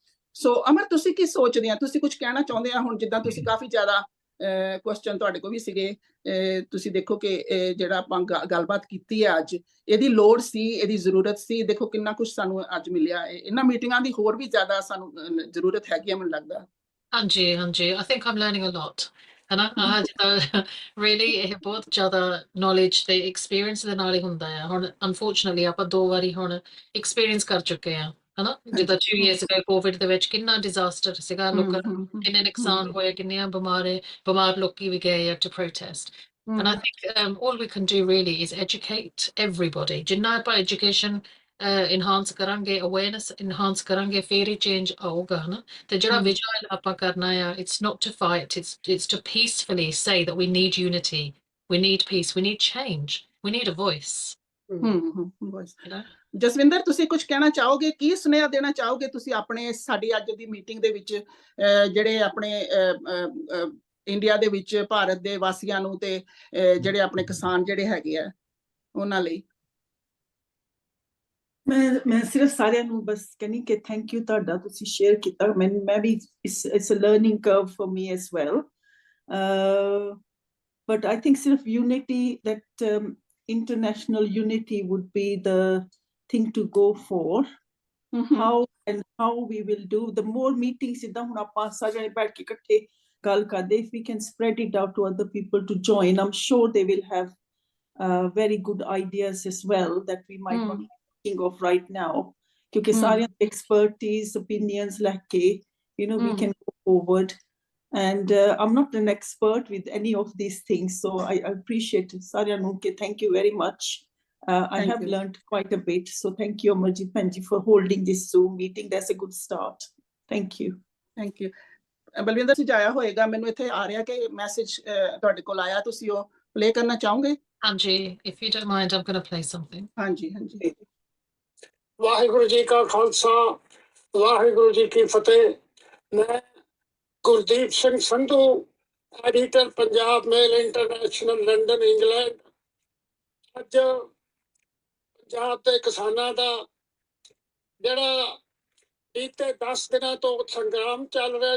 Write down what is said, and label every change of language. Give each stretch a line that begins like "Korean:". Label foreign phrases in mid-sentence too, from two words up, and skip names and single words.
Punjabi: ਸੋ ਅਮਰ ਤੁਸੀਂ ਕੀ ਸੋਚਦੇ ਆ, ਤੁਸੀਂ ਕੁਝ ਕਹਿਣਾ ਚਾਹੁੰਦੇ ਆ? ਹੁਣ ਜਿੱਦਾਂ ਤੁਸੀਂ ਕਾਫੀ ਜ਼ਿਆਦਾ ਕੁਐਸਚਨ ਤੁਹਾਡੇ ਕੋਲ ਵੀ ਸੀਗੇ, ਤੁਸੀਂ ਦੇਖੋ ਕਿ ਜਿਹੜਾ ਆਪਾਂ ਗੱਲਬਾਤ ਕੀਤੀ ਹੈ ਅੱਜ ਇਹਦੀ ਲੋੜ ਸੀ, ਇਹਦੀ ਜ਼ਰੂਰਤ ਸੀ। ਦੇਖੋ ਕਿੰਨਾ ਕੁਝ ਸਾਨੂੰ ਅੱਜ ਮਿਲਿਆ। ਇਹਨਾਂ ਮੀਟਿੰਗਾਂ ਦੀ ਹੋਰ ਵੀ ਜ਼ਿਆਦਾ ਸਾਨੂੰ ਜ਼ਰੂਰਤ ਹੈਗੀ ਹੈ ਮੈਨੂੰ ਲੱਗਦਾ। ਹਾਂਜੀ ਹਾਂਜੀ,
English: I think I'm learning a lot ਹਨਾ।
Punjabi: ਜਿੱਦਾਂ really ਇਹ ਬਹੁਤ ਜ਼ਿਆਦਾ knowledge ਤੇ experience ਦੇ ਨਾਲ ਹੀ ਹੁੰਦਾ ਆ। ਹੁਣ unfortunately ਆਪਾਂ 2 ਵਾਰੀ ਹੁਣ experience ਕਰ ਚੁੱਕੇ ਆ ਹਨਾ। ਜਿੱਦਾਂ
English: 2 years ago
Punjabi: ਕੋਵਿਡ ਦੇ ਵਿੱਚ ਕਿੰਨਾ ਡਿਜ਼ਾਸਟਰ ਸੀਗਾ, ਲੋਕਾਂ ਨੂੰ ਕਿੰਨੇ ਨੁਕਸਾਨ ਹੋਏ, ਕਿੰਨੀਆਂ ਬਿਮਾਰ ਲੋਕੀ ਵੀ ਗਏ
English: to protest. And I think all we can do really is educate everybody.
Punjabi: ਜਿੰਨਾ ਆਪਾਂ
English: education enhance
Punjabi: ਕਰਾਂਗੇ,
English: awareness enhance
Punjabi: ਕਰਾਂਗੇ, ਫਿਰ ਹੀ change ਆਊਗਾ ਹਨਾ। ਤੇ ਜਿਹੜਾ ਵਿਜਨ ਆਪਾਂ ਕਰਨਾ ਆ,
English: it's not to fight, it's to peacefully say that we need unity, we need peace, we need change, we need a voice.
Punjabi: ਜਸਵਿੰਦਰ ਤੁਸੀਂ ਕੁਝ ਕਹਿਣਾ ਚਾਹੋਗੇ? ਕੀ ਸੁਨੇਹਾ ਦੇਣਾ ਚਾਹੋਗੇ ਤੁਸੀਂ ਆਪਣੇ ਸਾਡੀ ਅੱਜ ਦੀ ਮੀਟਿੰਗ ਦੇ ਵਿੱਚ ਜਿਹੜੇ ਆਪਣੇ ਇੰਡੀਆ ਦੇ ਵਿੱਚ ਭਾਰਤ ਦੇ ਵਾਸੀਆਂ ਨੂੰ ਤੇ ਜਿਹੜੇ ਆਪਣੇ ਕਿਸਾਨ ਜਿਹੜੇ ਹੈਗੇ ਆ ਉਹਨਾਂ ਲਈ? ਮੈਂ ਸਿਰਫ ਸਾਰਿਆਂ ਨੂੰ ਬਸ ਕਹਿੰਦੀ ਕਿ
English: thank you
Punjabi: ਤੁਹਾਡਾ, ਤੁਸੀਂ ਸ਼ੇਅਰ ਕੀਤਾ। ਮੈਂ ਵੀ
English: it's a learning curve for me as well. But I think ਸਿਰਫ ਯੂਨਿਟੀ, that international unity would be the thing to go for. How we will do the more meetings,
Punjabi: ਜਿੱਦਾਂ ਹੁਣ ਆਪਾਂ ਸਾਰੇ ਬੈਠ ਕੇ ਇਕੱਠੇ ਗੱਲ ਕਰਦੇ,
English: if we can spread it out to other people to join, I'm sure they will have very good ideas as well that we might not be thinking of right now.
Punjabi: ਕਿਉਂਕਿ ਸਾਰਿਆਂ ਦੀ
English: expertise, opinions
Punjabi: ਲੈ ਕੇ
English: we can go forward. And I'm not an expert with any of these things, so I appreciate it.
Punjabi: ਸਾਰਿਆਂ ਨੂੰ ਕਿ
English: thank you very much. I have learned quite a bit, so thank you Amarjit Panji for holding this Zoom meeting. That's a good start. Thank you. Thank you.
Punjabi: ਬਲਵਿੰਦਰ ਜੀ ਜਾਇਆ ਹੋਏਗਾ, ਮੈਨੂੰ ਇੱਥੇ ਆ ਰਿਹਾ ਕਿ ਮੈਸੇਜ ਤੁਹਾਡੇ ਕੋਲ ਆਇਆ, ਤੁਸੀਂ ਉਹ ਪਲੇ ਕਰਨਾ ਚਾਹੋਗੇ? ਹਾਂਜੀ,
English: if you don't mind, I'm going to play something.
Punjabi: ਹਾਂਜੀ ਹਾਂਜੀ। ਵਾਹਿਗੁਰੂ ਜੀ ਕਾ ਖਾਲਸਾ, ਵਾਹਿਗੁਰੂ ਜੀ ਕੀ ਫਤਿਹ। ਮੈਂ ਗੁਰਦੀਪ ਸਿੰਘ ਸੰਧੂ, ਐਡੀਟਰ ਪੰਜਾਬ ਮੇਲ ਇੰਟਰਨੈਸ਼ਨਲ, ਲੰਡਨ, ਇੰਗਲੈਂਡ। ਅੱਜ ਪੰਜਾਬ ਦੇ ਕਿਸਾਨਾਂ ਦਾ ਜਿਹੜਾ ਬੀਤੇ 10 ਦਿਨਾਂ ਤੋਂ ਸੰਗਰਾਮ ਚੱਲ ਰਿਹਾ